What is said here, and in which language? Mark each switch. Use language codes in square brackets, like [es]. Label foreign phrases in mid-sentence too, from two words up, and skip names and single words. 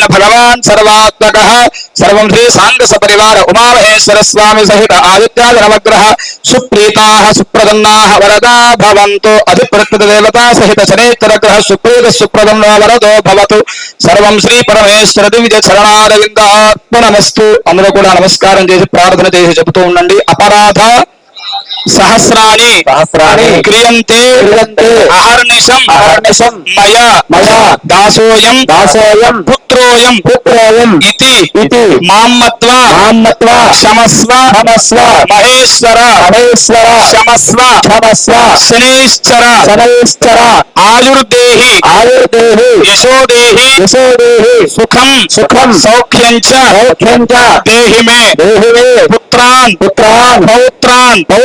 [sa] भगवान सर्वात्मकः सर्वं श्री सांग सपरिवार उमामहेश्वर स्वामी सहित आदित्यादि नवग्रह सुप्रीताः सुप्रसन्नाः वरदा भवन्तु अधिप्रकृत देवता सहित शनैश्चर ग्रह सुप्रीत सुप्रसन्नो वरदो भवतु सर्वं श्री परमेश्वर दिव्य चरणारविन्दार्पणमस्तु [te] అందరూ కూడా నమస్కారం చేసి ప్రార్థన చేసి చెబుతూ ఉండండి [sa] अपराध सहस्राणि क्रियन्ते अहर्निशं मया दासोऽयं पुत्रोऽयं इति माम्मत्वा क्षमस्व महेश्वर क्षमस्व शनैश्चर आयुर्देहि यशोदेहि सुखं सौख्यं च देहि मे पुत्रान् पौत्रान्